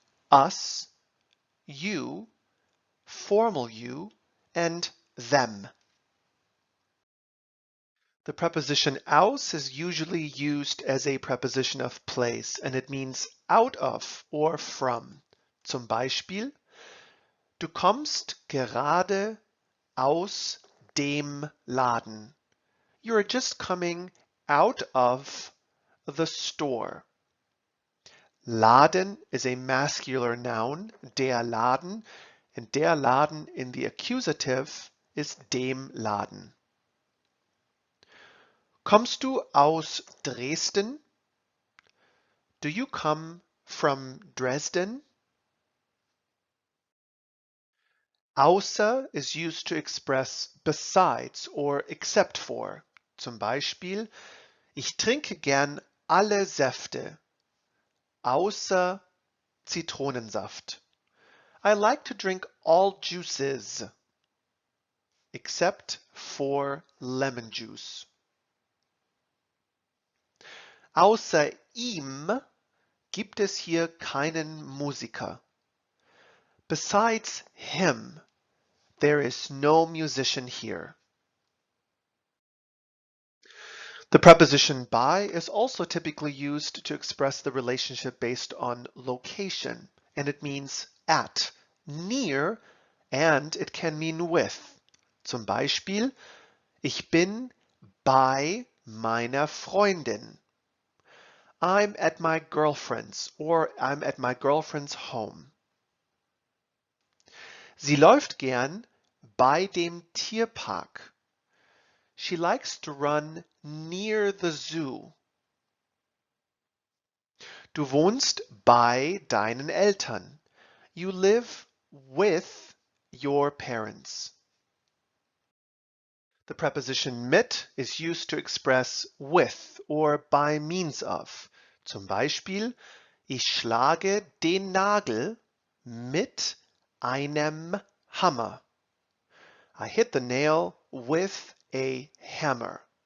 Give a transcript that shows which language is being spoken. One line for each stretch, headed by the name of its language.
English: Us, you, formal you, and them. The preposition aus is usually used as a preposition of place, and it means out of or from.
German: Zum Beispiel, du kommst gerade aus dem Laden.
English: You are just coming out of the store. Laden is a masculine noun, der Laden, and der Laden in the accusative is dem Laden.
German: Kommst du aus Dresden?
English: Do you come from Dresden? Außer is used to express besides or except for.
German: Zum Beispiel, ich trinke gern alle Säfte, außer Zitronensaft.
English: I like to drink all juices, except for lemon juice.
German: Außer ihm gibt es hier keinen Musiker.
English: Besides him, there is no musician here. The preposition bei is also typically used to express the relationship based on location, and it means at, near, and it can mean with.
German: Zum Beispiel, ich bin bei meiner Freundin.
English: I'm at my girlfriend's, or I'm at my girlfriend's home.
German: Sie läuft gern bei dem Tierpark.
English: She likes to run near the zoo.
German: Du wohnst bei deinen Eltern.
English: You live with your parents. The preposition mit is used to express with or by means of.
German: Zum Beispiel, ich schlage den Nagel mit einem Hammer.
English: I hit the nail with a hammer.